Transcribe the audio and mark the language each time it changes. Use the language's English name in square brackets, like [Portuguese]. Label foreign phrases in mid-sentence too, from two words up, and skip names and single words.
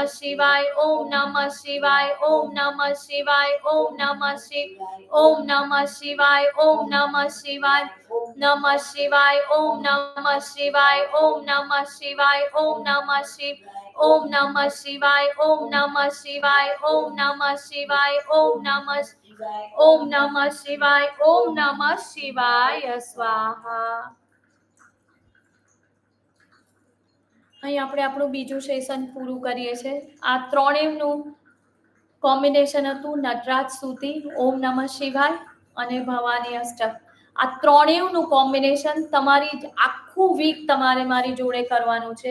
[Sanskrit] शिवाय ओम नमः शिवाय ओम नमः शिवाय ओम नमः शिवाय ओम नमः शिवाय ओम नमः शिवाय नमः शिवाय ओम नमः शिवाय ओम नमः शिवाय ओम नमः शिवाय ओम नमः शिवाय ओम नमः शिवाय ओम नमः शिवाय ओम नमः शिवाय ओम नमः शिवाय ओम नमः शिवाय स्वाहा। [Gujarati] અહીં આપણે આપણું બીજું સેશન પૂરું કરીએ છીએ। આ ત્રણેયનું કોમ્બિનેશન હતું નટરાજ સ્તુતિ, ઓમ નમઃ શિવાય અને ભવાની અષ્ટક। આ ત્રણેયનું કોમ્બિનેશન તમારી આખું વીક તમારે મારી જોડે કરવાનું છે।